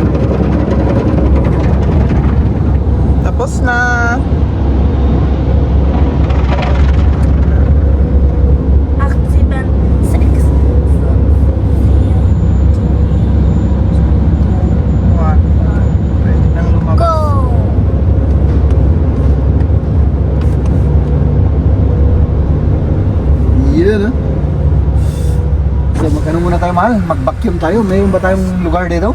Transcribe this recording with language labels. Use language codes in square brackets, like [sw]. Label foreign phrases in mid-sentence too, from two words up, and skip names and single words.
[tl] Tapos na. [de] Acht, sieben, sechs, fünf, vier, [tl] One. Pwede nang lumabas. go! Yan ah. So magkano muna tayo, mahal? Mag-vacuum tayo. Mayroon ba tayong lugar dito?